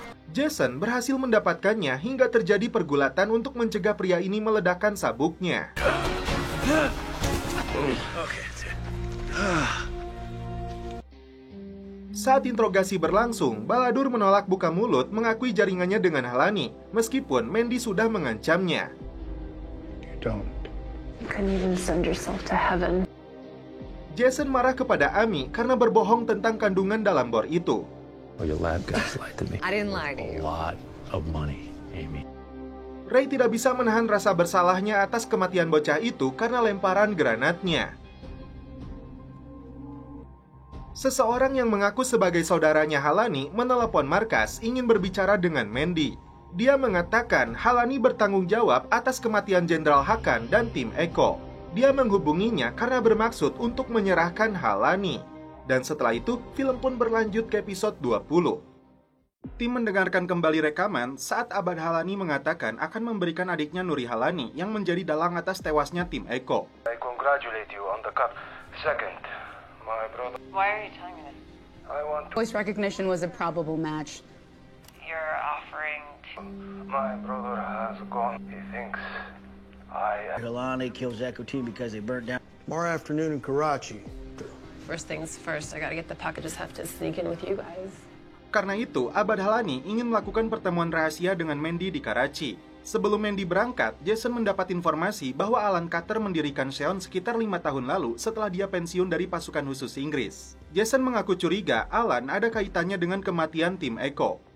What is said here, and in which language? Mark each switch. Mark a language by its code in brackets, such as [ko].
[id] Jason berhasil mendapatkannya hingga terjadi pergulatan untuk mencegah pria ini meledakkan sabuknya. Saat interogasi berlangsung, Balladur menolak buka mulut mengakui jaringannya dengan Halani, meskipun Mandy sudah mengancamnya. [en] You couldn't even send yourself to heaven. [id] Jason marah kepada Amy karena berbohong tentang kandungan dalam bor itu. [en] Oh, your lab guys lied to me. I didn't lie to you. A lot of money, Amy. [id] Ray tidak bisa menahan rasa bersalahnya atas kematian bocah itu karena lemparan granatnya. Seseorang yang mengaku sebagai saudaranya Halani menelepon markas ingin berbicara dengan Mandy. Dia mengatakan Halani bertanggung jawab atas kematian Jenderal Hakan dan tim Echo. Dia menghubunginya karena bermaksud untuk menyerahkan Halani. Dan setelah itu, film pun berlanjut ke episode 20. Tim mendengarkan kembali rekaman saat Abad Halani mengatakan akan memberikan adiknya Nuri Halani yang menjadi dalang atas tewasnya tim Echo. [en] I congratulate you on the cup. Second, my brother. Why are you telling me this? I want to. Voice recognition was a probable match. You're offering to... My brother has gone. He thinks Halani kills Echo Team because they burnt down. Tomorrow afternoon in Karachi. First things first, I gotta get the packages. Have to sneak in with you guys. [id] Karena itu, Abad Halani ingin melakukan pertemuan rahasia dengan Mandy di Karachi. Sebelum Mandy berangkat, Jason mendapat informasi bahwa Alan Carter mendirikan Seon sekitar 5 tahun lalu setelah dia pensiun dari pasukan khusus Inggris. Jason mengaku curiga Alan ada kaitannya dengan kematian tim Echo.